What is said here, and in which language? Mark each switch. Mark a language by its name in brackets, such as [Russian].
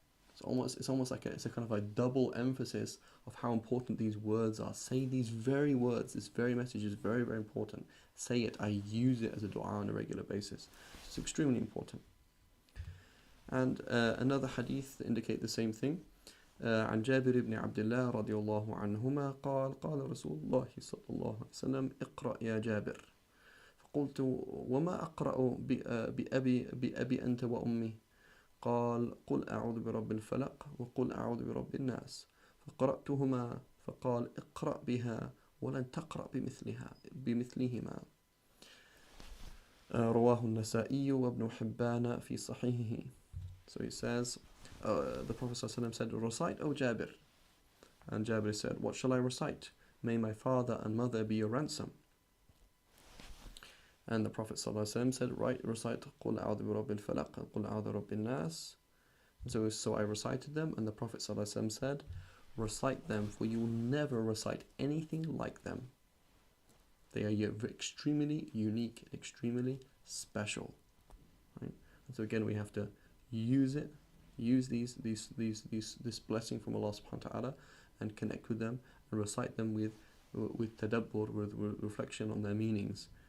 [English] It's almost like it's a kind of a double emphasis of how important these words are. Say these very words. This very message is very, very important. Say it. I use it as a dua on a regular basis. It's extremely important. And another hadith indicate the same thing. [Arabic] عن جابر بن عبد الله رضي الله عنهما قال قال رسول الله صلى الله عليه وسلم اقرأ يا جابر فقلت وما أقرأ بأبي أنت وأمي قال قل أعوذ برب الفلق وقل أعوذ برب الناس فقرأتهما فقال اقرأ بها ولن تقرأ بمثلهما رواه النسائي وابن حبان في صحيحه. [English] So he says, the Prophet ﷺ said, recite, O Jabir. And Jabir said, what shall I recite? May my father and mother be your ransom. And the Prophet ﷺ said, recite [Arabic] قُلْ أَعُوذُ بِرَبِّ الْفَلَقِ قُلْ أَعُوذُ بِرَبِّ النَّاسِ. [English] So I recited them, and the Prophet ﷺ said, recite them, for you will never recite anything like them. They are extremely unique, extremely special. Right? And so again, we have to use this blessing from Allah subhanahu wa ta'ala, and connect with them and recite them with tadabbur, with reflection on their meanings.